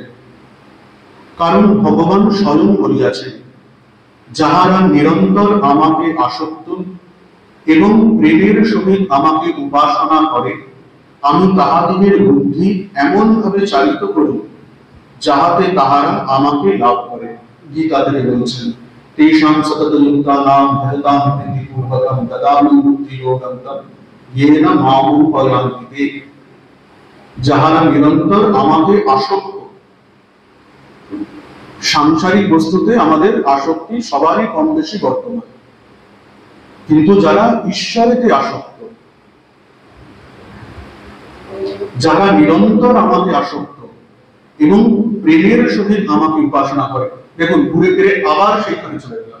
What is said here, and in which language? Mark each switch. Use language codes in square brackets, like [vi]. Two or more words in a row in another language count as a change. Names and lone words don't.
[bn] কারণ ভগবান স্বয়ং বলিয়াছেন, যাহারা নিরন্তর আমাকে আসক্ত এবং প্রেমের সহিত আমাকে উপাসনা করে, আমি তাহাদের বুদ্ধি এমন ভাবে চালিত করি যাহাতে তাহারা আমাকে লাভ করে। গীতাতে বলছেন, [sa] তেষাং সততযুক্তানাং ভজতাং প্রীতিপূর্বকং দদামি বুদ্ধিযোগং তং येन मां उपयान्ति ते। [bn] যাহারা নিরন্তর আমাকে আসক্ত। সাংসারিক বস্তুতে আমাদের আসক্তি সবারই কম বেশি বর্তমান, কিন্তু যারা ঈশ্বরেতে আসক্ত, যারা নিরন্তর আমাকে আসক্ত এবং প্রেমের সহিত আমাকে উপাসনা করে, দেখুন ঘুরে ফিরে আবার সেইখানে চলে গেলাম।